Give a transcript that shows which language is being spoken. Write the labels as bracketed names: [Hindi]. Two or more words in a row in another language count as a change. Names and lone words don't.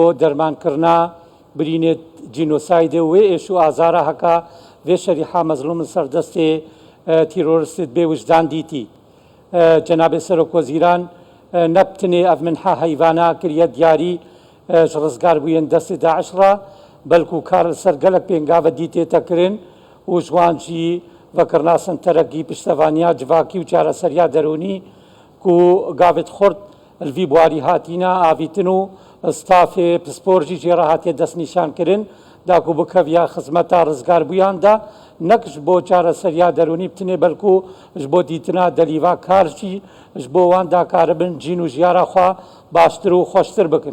[Kurdish] دەرمانکردنا برینێت جینۆسایدێ وێ ئێش و ئازارە هەکە وێ شەریحە مەزلوم سەردەستێ تیرۆریستێت بێ وجدان دیتی جەنابێ سەرۆک وەزیران نەبتنێ ئەف منحە هەیڤانە کردە دیاری ڕزگاربوویەن دەستی داعشڕە بەلکو کار لەسەر گەلک پێنگاوە دیتێتەکردن و ژوانجی vekirna senterekî piştevaniya civakî û çareseriya derûnî ku gavêt xurt li vî buharî hatîna avîtin û stafê pispor jî jê re hatiye destnîşankirin da ku bikeviya xizmeta rizgarbûyan da nek ji bo çareseriya derûnî bitinê belkû ji bo dîtina delîva kar jî ji bo wan da karibin cîn û jiyara xwe baştir û xweştir bikin.